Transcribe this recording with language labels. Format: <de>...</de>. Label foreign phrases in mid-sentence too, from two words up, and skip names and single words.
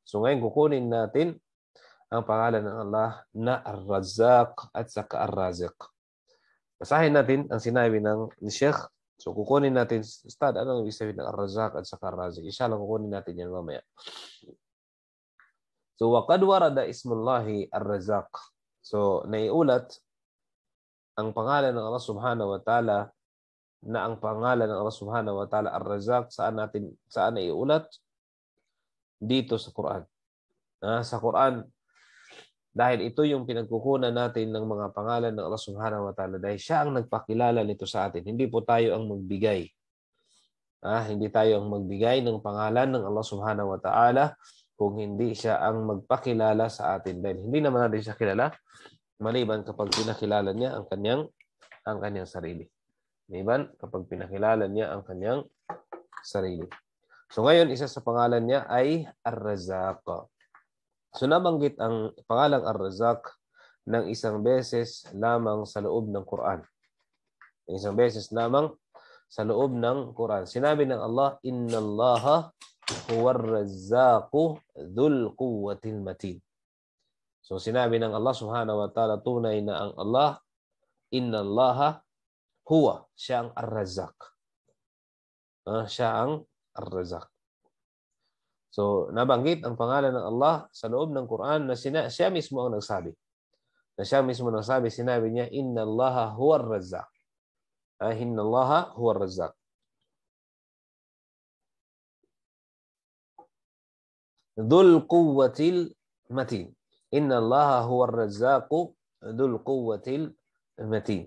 <tl>So ngayon kukunin natin ang pangalan ng Allah na Ar-Razzaq at saka Ar-Raziq. Basahin natin ang sinabi ni Sheikh. So kukunin natin, Ustad, ano ang ibig sabihin ng Ar-Razzaq at saka Ar-Raziq? Inshallah kukunin natin yan mamaya.</tl> <ar>So وقد ورد اسم الله الرزاق.</ar> <tl>So naiulat ang pangalan ng Allah</tl> <ar>سبحانه وتعالى</ar> <tl>na ang pangalan ng Allah</tl> <ar>سبحانه وتعالى</ar> <tl>Ar-Razzaq, saan iulat? Dito sa Quran. Sa Quran, dahil ito yung pinagkukunan natin ng mga pangalan ng Allah</tl> <ar>سبحانه وتعالى,</ar> <tl>dahil siya ang nagpakilala nito sa atin. Hindi po tayo ang magbigay. Hindi tayo ang magbigay ng pangalan ng Allah</tl> <ar>سبحانه وتعالى</ar> <tl>kung hindi siya ang magpakilala sa atin. Dahil hindi naman natin siya kilala, maliban kapag pinakilala niya ang kanyang sarili. Maliban kapag pinakilala niya ang kanyang sarili. So ngayon, isa sa pangalan niya ay Ar-Razzaq. So nabanggit ang pangalang Ar-Razzaq ng isang beses lamang sa loob ng Quran. Isang beses lamang sa loob ng Quran. Sinabi ng Allah,</tl> <ar>إن الله هو الرزاق ذو القوة المتين.</ar> <tl>So sinabi ng Allah</tl> <ar>سبحانه وتعالى,</ar> <tl>tunay na ang Allah,</tl> <ar>إن الله هو,</ar> <tl>siya ang Ar-Razzaq. Siya ang Ar-Razzaq. So, nabanggit ang pangalan ng Allah sa loob ng Quran na siya mismo ang nagsabi. Sinabi niya,</tl> <ar>إن الله هو الرزاق. إن الله هو الرزاق. ذو القوة المتين. إن الله هو الرزاق ذو القوة المتين.</ar>